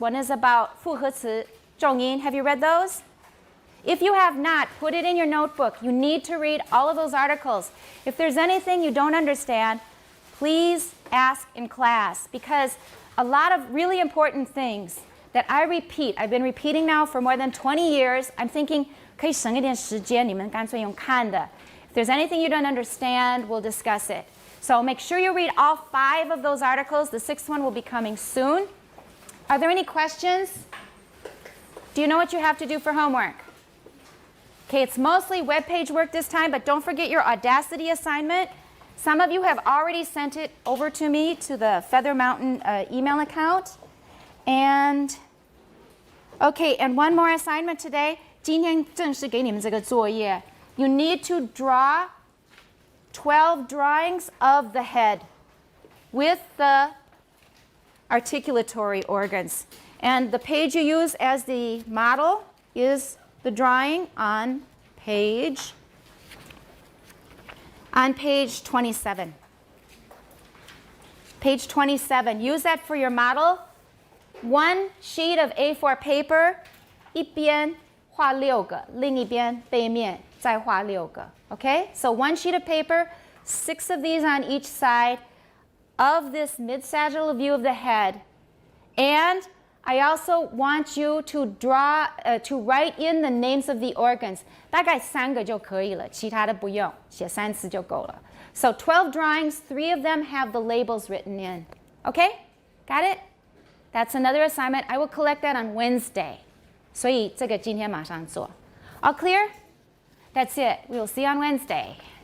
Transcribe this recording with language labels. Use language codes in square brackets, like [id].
[en] One is about [zh] 复合词, 重音. [en] Have you read those? If you have not, put it in your notebook. You need to read all of those articles. If there's anything you don't understand, please ask in class, because a lot of really important things that I repeat, I've been repeating now for more than 20 years. I'm thinking, [zh] 可以省一点时间，你们干脆用看的. [en] If there's anything you don't understand, we'll discuss it. So make sure you read all 5 of those articles. The 6th one will be coming soon. Are there any questions? Do you know what you have to do for homework? Okay, it's mostly web page work this time, but don't forget your Audacity assignment. Some of you have already sent it over to me to the Feather Mountain email account. And, okay, and one more assignment today. [zh] 今天正式给你们这个作业. [en] You need to draw 12 drawings of the head with the articulatory organs. And the page you use as the model is the drawing on page 27. Page 27. Use that for your model. One sheet of A4 paper, [zh] 一边画6个，另一边背面再画6个. [en] Okay? So one sheet of paper, 6 of these on each side of this mid-sagittal view of the head. And I also want you to draw, to write in the names of the organs. [zh] 大概3个就可以了，其他的不用，写3次就够了. [en] So 12 drawings, 3 of them have the labels written in. Okay? Got it? That's another assignment. I will collect that on Wednesday. [zh] 所以这个今天马上做. [en] All clear? That's it. We will see you on Wednesday.